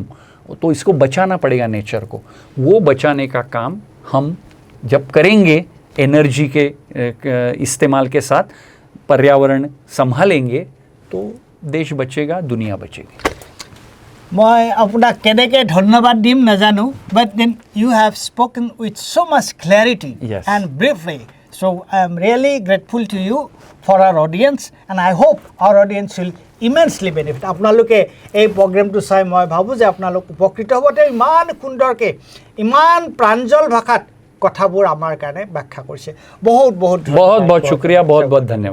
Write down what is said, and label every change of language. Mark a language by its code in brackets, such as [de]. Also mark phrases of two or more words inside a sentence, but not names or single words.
[hi] तो इसको बचाना पड़ेगा नेचर को। वो बचाने का काम हम जब करेंगे, एनर्जी के इस्तेमाल के साथ पर्यावरण संभालेंगे, तो देश बचेगा, दुनिया बचेगी। मैं आपको [as] কেনেকৈ ধন্যবাদ দিম নাজানো, [en] but then you have spoken with so much clarity and briefly, so I am really grateful to you for our audience, and I hope our audience will immensely benefit. [as] আপোনালোকে এই প্ৰগ্ৰামটো চাই মই ভাবোঁ যে আপোনালোক উপকৃত হ'ব। তেওঁ ইমান সুন্দৰকৈ, ইমান প্ৰাঞ্জল ভাষাত কথাবোৰ আমাৰ কাৰণে ব্যাখ্যা কৰিছে। বহুত বহুত [hi] शुक्रिया, बहुत बहुत धन्यवाद।